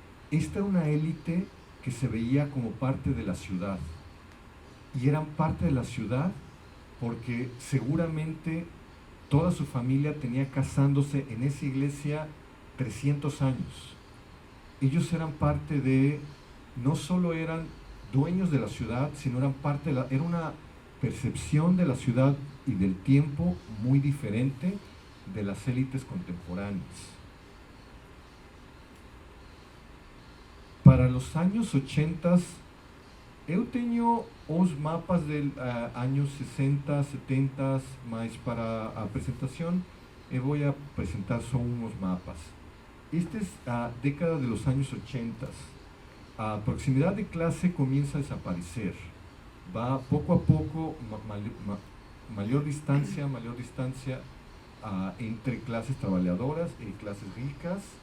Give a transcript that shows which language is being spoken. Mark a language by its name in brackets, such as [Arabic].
[Spanish] Esta era una élite que se veía como parte de la ciudad, y eran parte de la ciudad porque seguramente toda su familia tenía casándose en esa iglesia 300 años. Ellos eran parte de, no solo eran dueños de la ciudad, sino eran parte de era una percepción de la ciudad y del tiempo muy diferente de las élites contemporáneas. Para los años 80, [Portuguese] eu tenho os mapas dos años 60, 70, mas para a apresentação eu vou apresentar só unos mapas. [Spanish] Esta es a década de los años 80. A proximidad de clase comienza a desaparecer. Va poco a poco, mayor distancia entre clases trabajadoras y clases ricas.